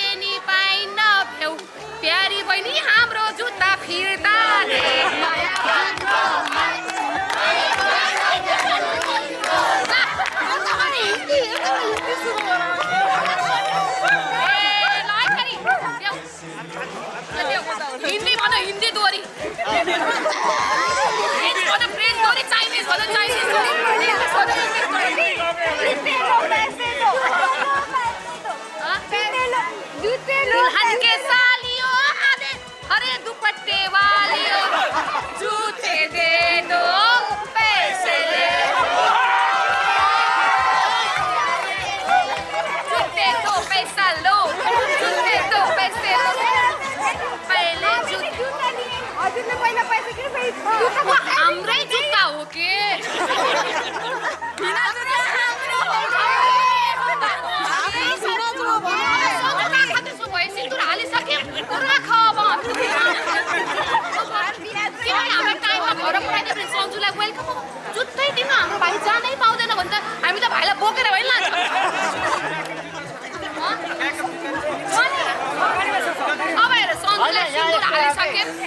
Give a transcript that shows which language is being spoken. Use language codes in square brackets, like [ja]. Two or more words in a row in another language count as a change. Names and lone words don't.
[ne] नि पाइन भ्यौ प्यारी बहिनी हाम्रो जुत्ता फिर्ता हिन्दी भन हिन्दी दोहोरी फ्रेन्च दोहोरी चाइनिज भन चाइनिज [hi] दुल्हन के सालियों हरे दुपट्टे वालियों जूते दे दो पैसे ले जूते दो पैसा लो जूते दो पैसे लो पहले जूता [ne] हाम्रै जुत्ता हो के सन्जुलाई वेलकम जुत्तै दिनु हाम्रो भाइ जानै पाउँदैन भने त हामी त भाइलाई बोकेर होइन लान्छौँ अब हेर सन्जुले सिन्दुर हालिसके